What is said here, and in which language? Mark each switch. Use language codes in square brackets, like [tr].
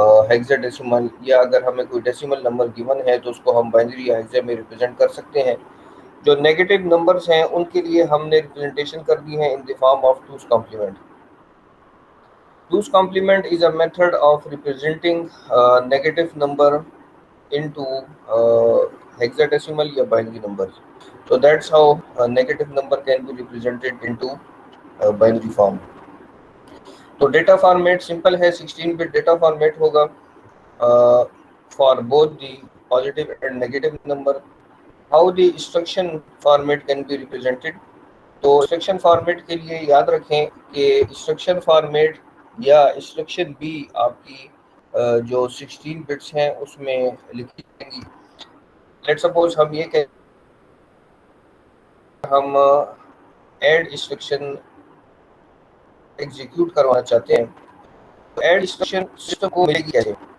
[ur] Hexa decimal, یا اگر ہمیں کوئی ڈیسیمل نمبر گیون ہے تو اس کو ہم بائنری یا ہیکسا میں ریپرزینٹ کر سکتے ہیں۔ جو نیگیٹو نمبرز ہیں ان کے لیے ہم نے ریپرزنٹیشن کر دی ہے ان دی form of [en] Two's complement. Two's complement is a method of representing negative number into hexadecimal [ur] یا binary numbers. [en] So that's how a negative number can be represented into binary form. [ur] تو data format simple ہے، 16 but data format ہوگا [en] for both the positive and negative number. How the instruction format can be represented؟ [ur] تو instruction format کے لیے یاد رکھیں کہ instruction format یا انسٹرکشن بھی آپ کی جو 16 بٹس ہیں اس میں لکھی جائیں گی۔ لیٹ سپوز ہم یہ کہ ہم ایڈ انسٹرکشن ایگزیکیوٹ کروانا چاہتے ہیں، تو ایڈ انسٹرکشن سسٹم کو ملے گی کیسے؟